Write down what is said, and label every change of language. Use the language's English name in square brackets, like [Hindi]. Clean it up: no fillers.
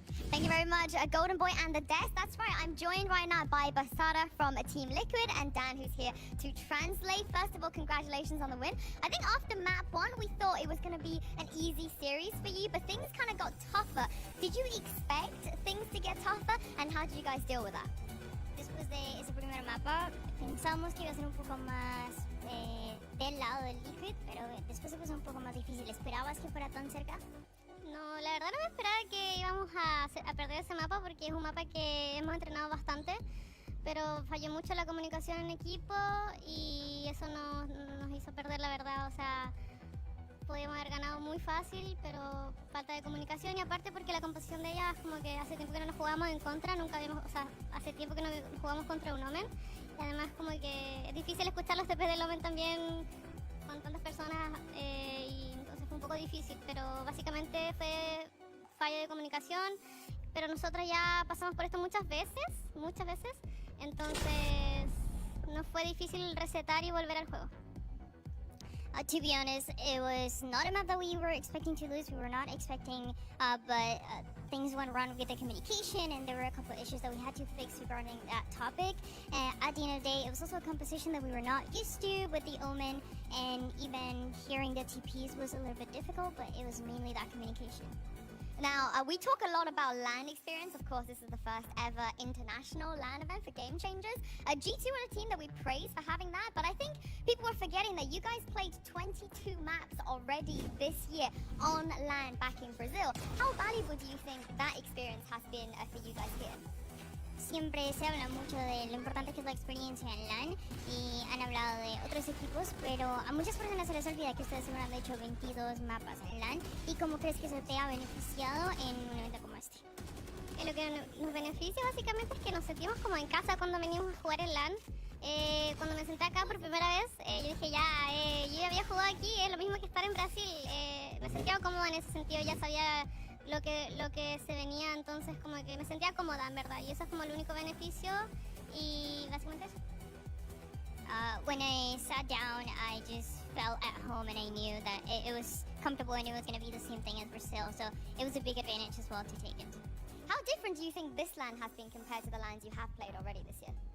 [English] Thank you very much, Golden Boy and the Desk. That's right, I'm joined right now by Bastarda from Team Liquid and Dan, who's here to translate. First of all, congratulations on the win. I think after map 1, we thought it was going to be an easy series for you, but things kind of got tougher. Did you expect things to get tougher, and how did you guys deal with that? [Spanish] Después de ese primer mapa, pensamos que iba a ser un poco más del lado del Liquid, pero después se puso un poco más difícil. ¿Esperabas que fuera tan cerca? No, la verdad no me esperaba que íbamos a perder ese mapa porque es un mapa que hemos entrenado bastante, pero falló mucho la comunicación en equipo y eso nos hizo perder, la verdad. O sea, podíamos haber ganado muy fácil, pero falta de comunicación, y aparte porque la composición de ellas, como que hace tiempo que no nos jugamos en contra, nunca habíamos, o sea, hace tiempo que no jugamos contra un Omen, y además como que es difícil escuchar los TPs del Omen también con tantas personas, y entonces fue un poco difícil, pero básicamente fue falla de comunicación, pero nosotros ya pasamos por esto muchas veces, entonces nos fue difícil resetar y volver al juego. [English] To be honest, it was not a map that we were expecting to lose. We were not expecting, but things went wrong with the communication, and there were a couple of issues that we had to fix regarding that topic. And at the end of the day, it was also a composition that we were not used to with the Omen, and even hearing the TPs was a little bit difficult, but it was mainly that communication. Now, we talk a lot about LAN experience. Of course, this is the first ever international LAN event for Game Changers. G2 are a team that we praise for having that, but I think people are forgetting that you guys played 22 maps already this year on LAN back in Brazil. How valuable do you think that experience has been for you guys here? [Spanish] Siempre se habla mucho de lo importante que es la experiencia en LAN y han hablado de otros equipos, pero a muchas personas se les olvida que ustedes seguro han hecho 22 mapas en LAN. ¿Y cómo crees que eso te ha beneficiado en un evento como este? Lo que nos beneficia básicamente es que nos sentimos como en casa cuando venimos a jugar en LAN. Cuando me senté acá por primera vez, yo dije yo ya había jugado aquí, es lo mismo que estar en Brasil. Me sentía cómoda en ese sentido, ya sabía lo que se venía, entonces como que me sentía cómoda en verdad, y eso es como el único beneficio, y básicamente eso. [English] When I sat down, I just felt at home, and I knew that it was comfortable and it was going to be the same thing as Brazil, so it was a big advantage as well to take it. How different do you think this LAN has been compared to the LANs you have played already this year?